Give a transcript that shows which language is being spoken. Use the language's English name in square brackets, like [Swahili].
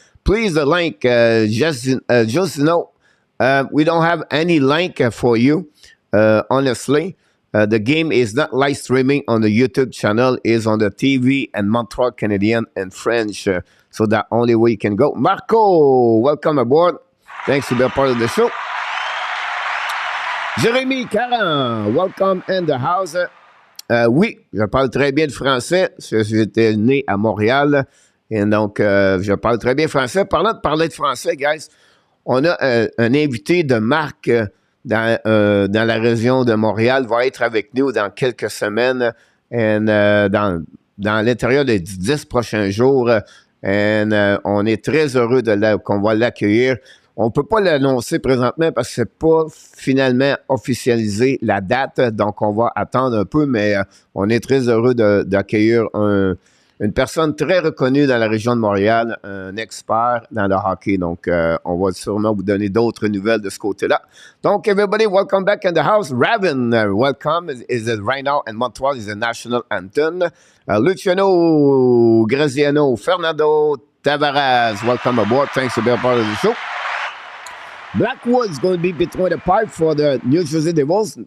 [English] Please, the link, just know, we don't have any link for you, honestly. The game is not live streaming on the YouTube channel. It's on the TV and Montreal Canadiens in French. So that only way you can go. Marco, welcome aboard. Thanks to be a part of the show. Jérémy Caron, welcome in the house. [French] Oui, je parle très bien de français. J'étais né à Montréal. Et donc, je parle très bien français. Parlant de parler de français, guys, on a un invité de marque dans la région de Montréal, va être avec nous dans quelques semaines, dans l'intérieur des 10 prochains jours. On est très heureux qu'on va l'accueillir. On ne peut pas l'annoncer présentement parce que ce n'est pas finalement officialisé la date, donc on va attendre un peu, mais on est très heureux d'accueillir une personne très reconnue dans la région de Montréal, un expert dans le hockey. Donc, on va sûrement vous donner d'autres nouvelles de ce côté-là. [English] Donc, everybody, welcome back in the house. Raven, welcome. Is it right now in Montreal is the national anthem. Luciano, Graziano, Fernando Tavares, welcome aboard. Thanks for being a part of the show. Blackwood's going to be between the pipe for the New Jersey Devils.